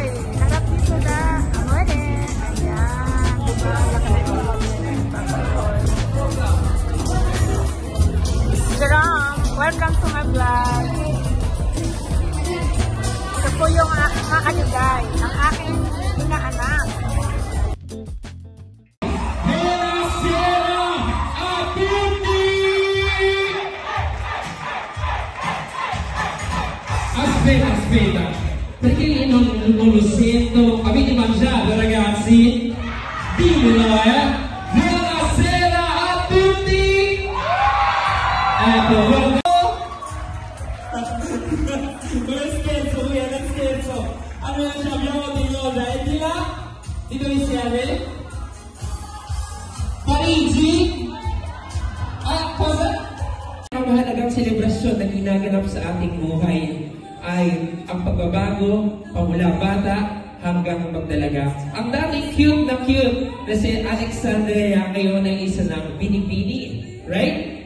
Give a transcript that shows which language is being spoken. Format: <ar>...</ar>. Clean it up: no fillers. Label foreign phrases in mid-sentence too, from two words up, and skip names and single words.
<tl>Harap dito na. Amore. Ayan. Diba? Papa Doy. Jerome,</tl> <en>welcome to my vlog.</en> <tl>Ito po yung mga kagaday, ang aking inaanak.</tl> <it>Aspetta, perché non lo sento? Avete mangiato ragazzi? Dillo Buonasera a tutti! Ecco, non scherzo, non scherzo. Allora abbiamo di cosa? E di là? Di dove siete? Parigi? Cosa?</it> <tl>Ang mahalagang selebrasyon na ginaganap sa ating buhay ay ang pagbabago pamula bata hanggang magdalaga. Ang dating cute na si Alexandria ngayon ay isa ng binibini, right?</tl>